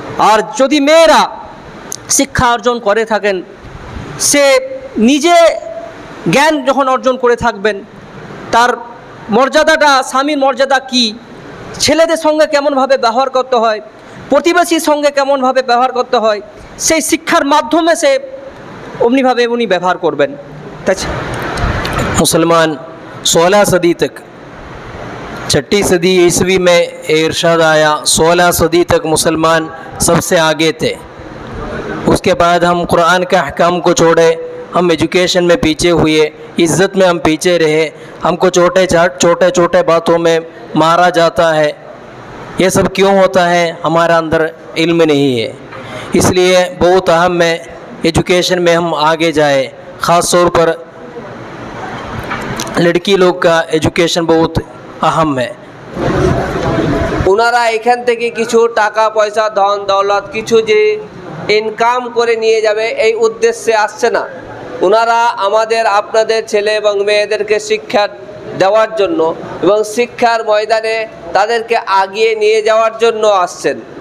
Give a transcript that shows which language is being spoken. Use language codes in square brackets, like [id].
[bn] আর যদি মেয়েরা শিক্ষা অর্জন করে থাকেন, সে নিজে জ্ঞান যখন অর্জন করে থাকবেন, তার মর্যাদাটা, স্বামীর মর্যাদা কি, ছেলেদের সঙ্গে কেমনভাবে ব্যবহার করতে হয়, প্রতিবেশীর সঙ্গে কেমনভাবে ব্যবহার করতে হয়, সেই শিক্ষার মাধ্যমে সে অমনিভাবে উনি ব্যবহার করবেন। তাই [hi] मुसलमान 16 सदी तक, 6ठी सदी ईस्वी में इरशाद आया, 16 सदी तक मुसलमान सबसे आगे थे। उसके बाद हम कुरान के अहकाम को छोड़े, हम एजुकेशन में पीछे हुए, इज़्ज़त में हम पीछे रहे, हमको छोटे छोटे बातों में मारा जाता है। ये सब क्यों होता है? हमारा अंदर इल्म नहीं है। इसलिए बहुत अहम है एजुकेशन में हम आगे जाए। ख़ास तौर पर लड़की लोग का एजुकेशन बहुत अहम है। [bn] ওনারা এখান থেকে কিছু টাকা পয়সা ধন দৌলত কিছু যে ইনকাম করে নিয়ে যাবে এই উদ্দেশ্যে আসছে না। ওনারা আমাদের আপনাদের ছেলে এবং মেয়েদেরকে শিক্ষা দেওয়ার জন্য এবং শিক্ষার ময়দানে তাদেরকে আগিয়ে নিয়ে যাওয়ার জন্য আসছেন।